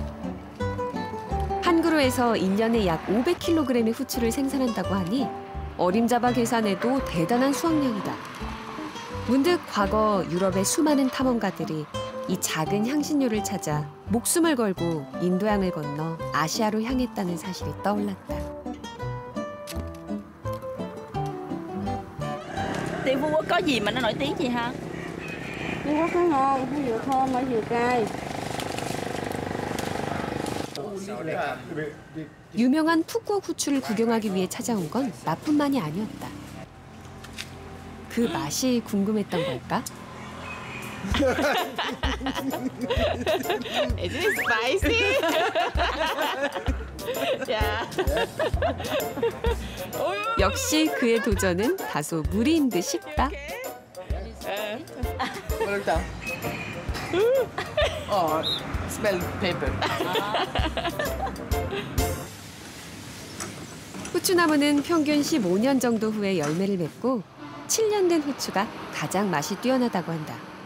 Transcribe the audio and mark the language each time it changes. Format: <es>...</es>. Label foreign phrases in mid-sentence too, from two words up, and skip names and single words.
<ko>한 그루에서 1년에 약 500kg의 후추를 생산한다고 하니 어림잡아 계산해도 대단한 수확량이다. 문득 과거 유럽의 수많은 탐험가들이 이 작은 향신료를 찾아 목숨을 걸고 인도양을 건너 아시아로 향했다는 사실이 떠올랐다.</ko> <vi>Tiêu Phú Quốc có gì mà nó nổi tiếng gì ha? Phú Quốc có ngon, có dừa thơm, có dừa cay.</vi> <ko>유명한 푸꾸옥 후추를 구경하기 위해 찾아온 건 나뿐만이 아니었다. 그 맛이 궁금했던 걸까?</ko> <en>Is it spicy? Yeah.</en> <ko>역시 그의 도전은 다소 무리인 듯 싶다.</ko> <en>Oh, smell paper.</en> <ko>후추나무는 평균 15년 정도 후에 열매를 맺고 7년 된 후추가 가장 맛이 뛰어나다고 한다.</ko>